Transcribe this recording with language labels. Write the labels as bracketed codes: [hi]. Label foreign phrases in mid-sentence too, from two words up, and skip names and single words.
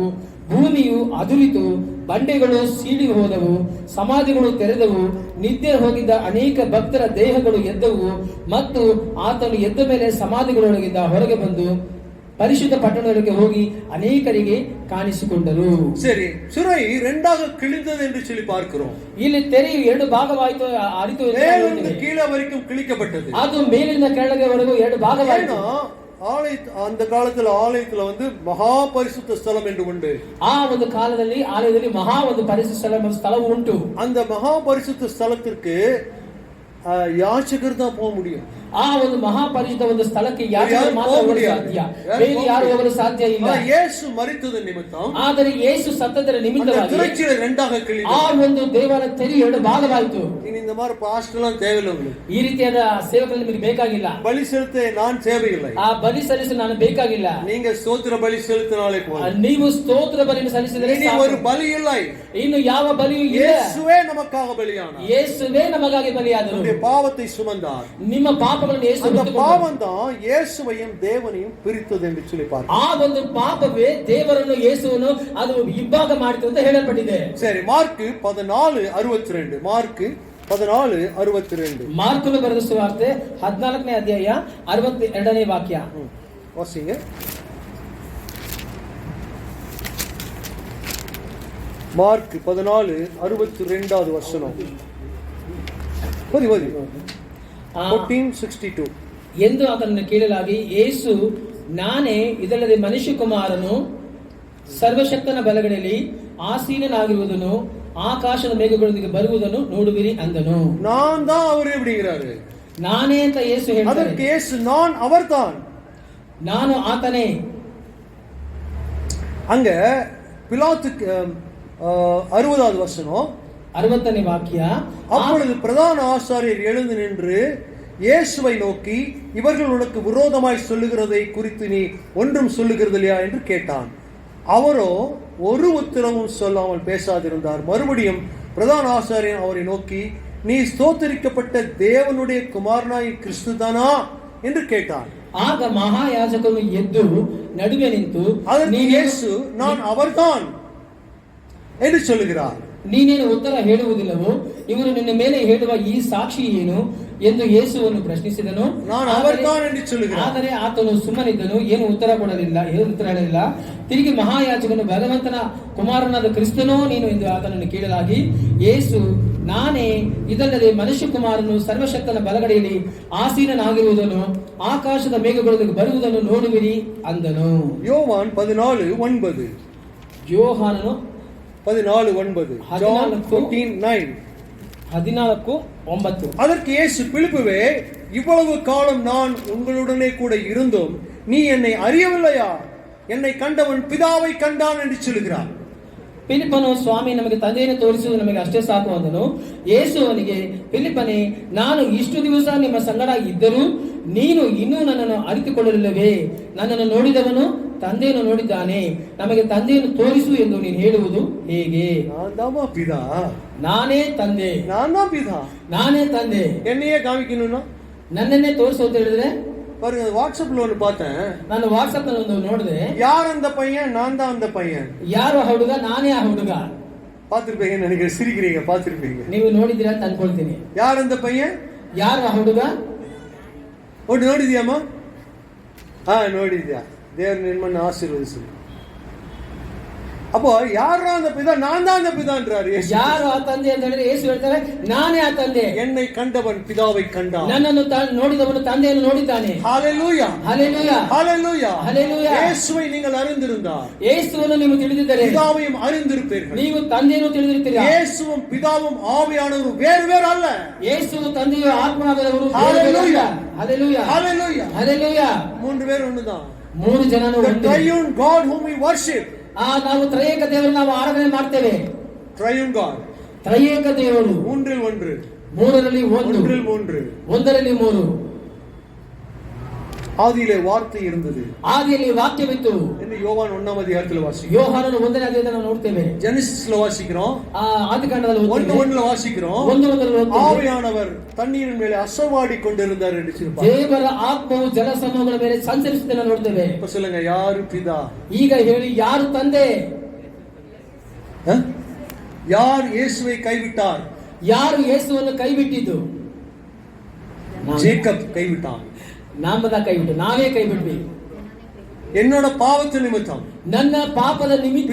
[kn] ಭೂಮಿಯು ಅದುರಿತು, ಬಂಡೆಗಳು ಸೀಳಿ ಹೋದವು, ಸಮಾಧಿಗಳು ತೆರೆದವು, ನಿದ್ದೆ ಹೋಗಿದ್ದ ಅನೇಕ ಭಕ್ತರ ದೇಹಗಳು ಎದ್ದವು. ಮತ್ತು ಆತನು ಎದ್ದ ಮೇಲೆ ಸಮಾಧಿಗಳೊಳಗಿಂದ ಹೊರಗೆ ಬಂದು ಪರಿಶುದ್ಧ ಪಟ್ಟಣದೊಳಗೆ ಹೋಗಿ ಅನೇಕರಿಗೆ ಕಾಣಿಸಿಕೊಂಡರು. [ta] சரி, சுரை 2 கிழிந்தது என்று சொல்லி பார்க்கிறோம். [kn] ಇಲ್ಲಿ ತೆರೆಯು 2 ಭಾಗವಾಯಿತು, ಅರಿತು, [ta] மேலிருந்து கீழே வரைக்கும் கிழிக்கப்பட்டது. [kn] ಅದು ಮೇಲಿಂದ ಕೆಳಗೆವರೆಗೂ 2 ಭಾಗವಾಯಿತು. [ta] அந்த காலத்துல ஆலயத்துல வந்து மகா பரிசுத்த ஸ்தலம் என்று உண்டு. [kn] ಆ ಒಂದು ಕಾಲದಲ್ಲಿ ಆಲಯದಲ್ಲಿ ಮಹಾ ಒಂದು ಪರಿಶುದ್ಧ ಸ್ಥಳವು ಉಂಟು. [ta] அந்த மகா பரிசுத்த ஸ்தலத்திற்கு யாச்சகர் தான் போக முடியும். [kn] ಆ ಒಂದು ಮಹಾಪರಿಶುದ್ಧ ಒಂದು ಸ್ಥಳಕ್ಕೆ ಯಾರು ಯಾರು ಮಾತ್ರ ಹೋಗಲು ಹೋಗಲು ಯಾರು? ಸಾಧ್ಯ, ಯಾರು ಬೇರೆ ಯಾರು ಹೋಗಲು ಹೋಗಲು ಸಾಧ್ಯ ಇಲ್ಲ. [ta] ஆனா இயேசு மரித்தது நிமித்தம் [kn] ಆದರೆ ಯೇಸು ಸತ್ತದರ [ta] அந்த [kn] ನಿಮಿತ್ತವಾಗಿ [ta] திரைச்சீலை ரெண்டாக [kn] ಆ [ta] கிழிந்தது. [kn] ಒಂದು ದೇವಾಲಯ ತೆರೆ ಎರಡು ಭಾಗವಾಯಿತು. [ta] இனி இந்த மாதிரி பாஸ்டர்லாம் தேவையில்லை உங்களுக்கு. [kn] ಈ ರೀತಿಯಾದ ಸೇವಕರು ನಿಮಗೆ ಬೇಕಾಗಿಲ್ಲ. [ta] பலி செலுத்த நான் தேவையில்லை. [kn] ಆ ಬಲಿ ಸಲ್ಲಿಸಲು ನಾನು ಬೇಕಾಗಿಲ್ಲ. [ta] நீங்க ஸ்தோத்திர பலி செலுத்தினாலே போதும். [kn] ನೀವು ಸ್ತೋತ್ರ ಬಲಿಯನ್ನು ಸಲ್ಲಿಸಿದರೆ [ta] இனி [kn] ಸಾಕು. [ta] ஒரு பலி இல்லை. [kn] ಇನ್ನು ಯಾವ ಬಲಿಯೂ ಇಲ್ಲ. [ta] இயேசுவே நமக்காக பலியானார். [kn] ಯೇಸುವೇ ನಮಗಾಗಿ ಬಲಿಯಾದರು. [ta] நம்முடைய பாவத்தை சுமந்தார். [kn] ನಿಮ್ಮ ಪಾಪಗಳನ್ನು ಯೇಸು [ta] அந்த [kn] ಹೊತ್ತುಕೊಂಡರು. [ta] பாவம் தான் இயேசுவையும் தேவனையும் பிரித்தது என்று சொல்லி பார்க்கிறோம். [kn] ಆ ಒಂದು ಪಾಪವೇ ದೇವರನ್ನು ಯೇಸುವನ್ನು ಅದು ಇಬ್ಬಾಗ ಮಾಡಿತು ಅಂತ ಹೇಳಲ್ಪಟ್ಟಿದೆ. [ta] சரி, மார்க் 14:62. மார்க் 14:62. [kn] ಮಾರ್ಕನು ಬರೆದ ಸುವಾರ್ತೆ 14ನೇ ಅಧ್ಯಾಯ 62ನೇ ವಾಕ್ಯ. [ta] வாசிங்க. மார்க் 14:62 வசனம். [kn] ಓದಿ 14:62. ಎಂದು ಅದನ್ನು ಕೇಳಲಾಗಿ ಯೇಸು, ನಾನೇ, ಇದಲ್ಲದೆ ಮನುಷ್ಯಕುಮಾರನು ಸರ್ವಶಕ್ತನ ಬಲಗಡೆಯಲ್ಲಿ ಆಸೀನನಾಗಿರುವುದನ್ನು ಆಕಾಶದ ಮೇಘಗಳೊಂದಿಗೆ ಬರುವುದನ್ನು ನೋಡುವಿರಿ ಅಂದನು. [ta] நான் தான் அவர் அப்படிங்கிறாரு. [kn] ನಾನೇ ಅಂತ ಯೇಸು ಹೇಳ್ತಾರೆ. [ta] அதற்கு இயேசு நான் அவர்தான். [kn] ನಾನು ಆತನೇ. [ta] அங்க பிலாத்துக்கு 60வது வசனம் [kn] 60ನೇ ವಾಕ್ಯ. [ta] அப்பொழுது பிரதான ஆசாரியர் எழுந்து நின்று இயேசுவை நோக்கி, இவர்கள் உனக்கு விரோதமாய் சொல்லுகிறதை குறித்து நீ ஒன்றும் சொல்லுகிறது இல்லையா என்று கேட்டான். அவரோ ஒரு உத்தரவும் சொல்லாமல் பேசாதிருந்தார். மறுபடியும் பிரதான ஆசாரியன் அவரை நோக்கி, நீ ஸ்தோத்தரிக்கப்பட்ட தேவனுடைய குமாரனாய் கிறிஸ்து தானா என்று கேட்டான். [kn] ಆಗ ಮಹಾಯಾಜಕನು ಎದ್ದು ನಡುವೆ ನಿಂತು, [ta] அதற்கு இயேசு நான் அவர்தான் என்று சொல்லுகிறார். [kn] ನೀನೇನು ಉತ್ತರ ಹೇಳುವುದಿಲ್ಲವೋ? ಇವರು ನಿನ್ನ ಮೇಲೆ ಹೇಳುವ ಈ ಸಾಕ್ಷಿ ಏನು ಎಂದು ಯೇಸುವನ್ನು ಪ್ರಶ್ನಿಸಿದನು. [ta] நான் அவர்தான் என்று சொல்லுகிறார். [kn] ಆದರೆ ಆತನು ಸುಮ್ಮನಿದ್ದನು, ಏನು ಉತ್ತರ ಕೊಡಲಿಲ್ಲ, ಏನು ಉತ್ತರ ಹೇಳಲಿಲ್ಲ. ತಿರುಗಿ ಮಹಾಯಾಜಕನು, ಭಗವಂತನ ಕುಮಾರನಾದ ಕ್ರಿಸ್ತನೋ ನೀನು ಎಂದು ಆತನನ್ನು ಕೇಳಲಾಗಿ, ಯೇಸು, ನಾನೇ, ಇದಲ್ಲದೆ ಮನುಷ್ಯ ಕುಮಾರನು ಸರ್ವಶಕ್ತನ ಬಲಗಡೆಯಲ್ಲಿ ಆಸೀನನಾಗಿರುವುದನ್ನು ಆಕಾಶದ ಮೇಘಗಳೊಂದಿಗೆ ಬರುವುದನ್ನು ನೋಡುವಿರಿ ಅಂದನು. [ta] யோவான் 14:9. [kn] ಯೋಹಾನನು 14:9. John 14:9. 14:9. [ta] அதற்கு இயேசு, பிலிப்புவே, இவ்வளவு காலம் நான் உங்களுடனே கூட இருந்தும் நீ என்னை அறியவில்லையா? என்னை கண்டவன் பிதாவை கண்டான் என்று சொல்கிறார். [kn] ಫಿಲಿಪ್ಪನು, ಸ್ವಾಮಿ, ನಮಗೆ ತಂದೆಯನ್ನು ತೋರಿಸುವುದು ನಮಗೆ ಅಷ್ಟೇ ಸಾಕು ಅಂದನು. ಯೇಸು ಅವನಿಗೆ, ಫಿಲಿಪ್ಪನೇ, ನಾನು ಇಷ್ಟು ದಿವಸ ನಿಮ್ಮ ಸಂಗಡ ಇದ್ದರೂ ನೀನು ಇನ್ನೂ ನನ್ನನ್ನು ಅರಿತುಕೊಳ್ಳಲಿಲ್ಲವೇ? ನನ್ನನ್ನು ನೋಡಿದವನು ತಂದೆಯನ್ನು ನೋಡಿದ್ದಾನೆ, ನಮಗೆ ತಂದೆಯನ್ನು ತೋರಿಸು ಎಂದು ನೀನು ಹೇಳುವುದು ಹೇಗೆ? ನಾನೇ ತಂದೆ, ನಾನೇ ತಂದೆ, [ta] என்னையே காமிக்கணும்னா [kn] ನನ್ನನ್ನೇ ತೋರಿಸು ಅಂತ ಹೇಳಿದ್ರೆ [ta] பாருங்க, வாட்ஸ்அப்ல ஒன்னு பார்த்தேன். [kn] ನಾನು ವಾಟ್ಸ್ಆಪ್ ನಲ್ಲಿ ಒಂದು ನೋಡಿದೆ. [ta] யார் அந்த பையன்? நான் தான் அந்த பையன். [kn] ಯಾರು ಆ ಹುಡುಗ? ನಾನೇ ಆ ಹುಡುಗ. [ta] பார்த்திருப்பீங்க நினைக்கிறேன், சிரிக்கிறீங்க, பார்த்திருப்பீங்க. [kn] ನೀವು ನೋಡಿದ್ದೀರಾ ಅಂತ ಅನ್ಕೊಳ್ತೀನಿ. [ta] யார் அந்த பையன்? [kn] ಯಾರು ಆ ಹುಡುಗ? ಒಟ್ಟು ನೋಡಿದ್ಯಾಮ್ಮ? ನೋಡಿದ್ಯಾ? ದೇವ್ರ ನಿಮ್ಮನ್ನು ಆಶೀರ್ವದಿಸಲಿ. [ta] அப்போ யாரா அந்த பிதா? நான் தான் அந்த பிதான்றாரு. [kn] யார் ಆ ತಂದೆ ಅಂತ ಹೇಳಿದ್ರೆ ಯೇಸು ಹೇಳ್ತಾರೆ, ನಾನೇ ಆ ತಂದೆ. [ta] என்னை கண்டவன் பிதாவை கண்டான். [kn] ನನ್ನನ್ನು ನೋಡಿದವನು ತಂದೆಯನ್ನು ನೋಡಿದ್ದಾನೆ. [ta] ஹalleluya, ஹalleluya, ஹalleluya, ஹalleluya. இயேசுவை நீங்கள் அறிந்திருந்தால் [kn] ಯೇಸುವನ್ನು ನೀವು ತಿಳಿದಿದ್ದರೆ [ta] பிதாவையும் அறிந்திருப்பீர்கள். [kn] ನೀವು ತಂದೆಯನ್ನು ತಿಳಿದಿರುತ್ತೀರಾ. [ta] இயேசுவும் பிதாவும் ஆவியானவரும் வேறு வேறு அல்ல. [kn] ಯೇಸು ತಂದೆಯು ಆತ್ಮನಾದವರು [ta] ஹalleluya, ஹalleluya, ஹalleluya, ஹalleluya. மூன்று பேர் ஒண்ணுதான். [kn] ಮೂರು ಜನನು [en] The [kn] ಒಂದೇ. [en] triune God whom we worship. [kn] ನಾವು ತ್ರಯೇಕ ದೇವರನ್ನು ನಾವು ಆರಾಧನೆ ಮಾಡ್ತೇವೆ. [en] Triune God. [kn] ತ್ರಯೇಕ ದೇವರು [ta] மூன்றில் ஒன்று, [kn] ಮೂರರಲ್ಲಿ ಒಂದು, [ta] ஒன்றில் மூன்று, [kn] ಒಂದರಲ್ಲಿ ಮೂರು. [ta] ஆதியிலே வார்த்தை இருந்தது, [kn] ಆದಿಯಲ್ಲಿ ವಾಕ್ಯವಿತ್ತು [ta] என்று யோவான் 1ஆம் அதிகாரத்தில் வாசிக்கிறோம். [kn] ಯೋಹಾನನ 1ನೇ ಅಧ್ಯಾಯದಲ್ಲಿ ನಾವು ನೋಡ್ತೇವೆ. [ta] ஜெனசிஸ்ல வாசிக்கிறோம், [kn] ಆದಿಕಾಂಡದಲ್ಲಿ [ta] 1:1 வாசிக்கிறோம். [kn] 1:1 [ta] ஆவியானவர் தண்ணீரின் மேலே அசைவாடி கொண்டிருந்தார் என்று சொல்லுவார். [kn] ದೇವರ ಆತ್ಮವು ಜಲ ಸಮೂಹಗಳ ಮೇಲೆ ಸಂಚರಿಸುವುದನ್ನು ನೋಡ್ತೇವೆ. [ta] இப்ப சொல்லுங்க, யாரு பிதா? [kn] ಈಗ ಹೇಳಿ, ಯಾರು ತಂದೆ? [ta] யார் இயேசுவை கைவிட்டார்? [kn] ಯಾರು ಯೇಸುವನ್ನು ಕೈಬಿಟ್ಟಿದ್ದು? [ta] ஜேக்கப் கைவிட்டான். [kn] ನಾಮದ ಕೈಬಿಟ್ಟು, ನಾವೇ ಕೈಬಿಟ್ವಿ. [ta] என்னோட பாவத்து நிமித்தம், [kn] ನನ್ನ ಪಾಪದ ನಿಮಿತ್ತ